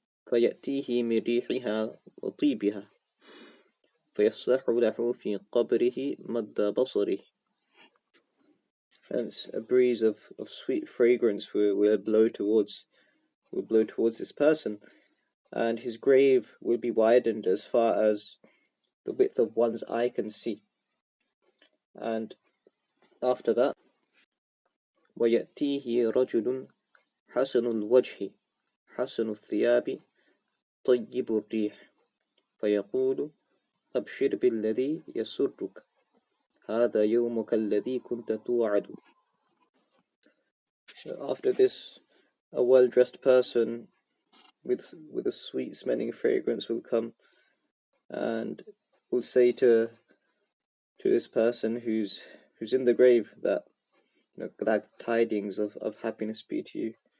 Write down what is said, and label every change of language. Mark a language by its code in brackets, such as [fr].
[ar] فَيَأْتِيهِ مِنْ رِيحِهَا وَطِيبِهَا فَيَفْسَحُ لَهُ فِي قَبْرِهِ مَدَّ بَصَرِهِ. [en] Hence, a breeze of sweet fragrance will blow towards this person, and his grave will be widened as far as the width of one's eye can see. And after that, [ar] وَيَأْتِيهِ رَجُلٌ حَسَنُ الْوَجْهِ حَسَنُ الثِّيَابِ طَيِّبُ الرِّيحِ فَيَقُولُ أَبْشِرْ بِالَّذِي يَسُرُّكَ هَذَا يَوْمُكَ الَّذِي كُنْتَ تُوعَدُ. [en] After this, a well-dressed person with a sweet-smelling fragrance will come and will say to this person who's in the grave that, glad tidings of happiness be to you.